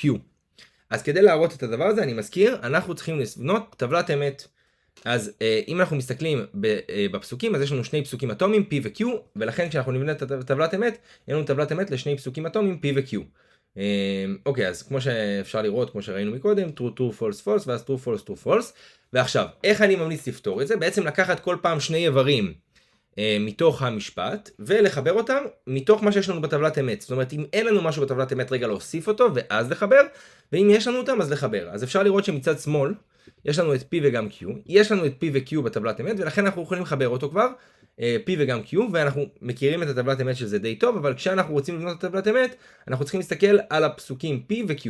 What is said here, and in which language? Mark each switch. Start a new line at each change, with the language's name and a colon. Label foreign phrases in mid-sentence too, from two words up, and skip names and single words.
Hebrew: אז כדי להראות את הדבר הזה, אני מזכיר, אנחנו צריכים לבנות טבלת אמת. אז אם אנחנו מסתכלים בפסוקים, אז יש לנו 2 פסוקים אטומיים, P ו-Q, ולכן כשאנחנו נבנה את טבלת אמת, יש לנו טבלת אמת ל2 פסוקים אטומיים, P ו-Q. אוקיי, אז כמו שאפשר לראות, כמו שראינו מקודם,
English: true, true, false, false, ואז true, false, true, false.
Hebrew: ועכשיו, איך אני ממליץ לפתור את זה? בעצם לקחת כל פעם 2 איברים מתוך המשפט, ולחבר אותם מתוך מה שיש לנו בטבלת אמת. זאת אומרת, אם אין לנו משהו בטבלת אמת, רגע להוסיף אותו, ואז לחבר, ואם יש לנו אותם, אז לחבר. אז אפשר לראות שמצד שמאל, יש לנו את P וגם Q, יש לנו את P ו-Q בטבלת אמת, ולכן אנחנו יכולים לחבר אותו כבר, P וגם Q, ואנחנו מכירים את הטבלת אמת שזה די טוב, אבל כשאנחנו רוצים לבנות את הטבלת אמת, אנחנו צריכים להסתכל על הפסוקים P ו-Q.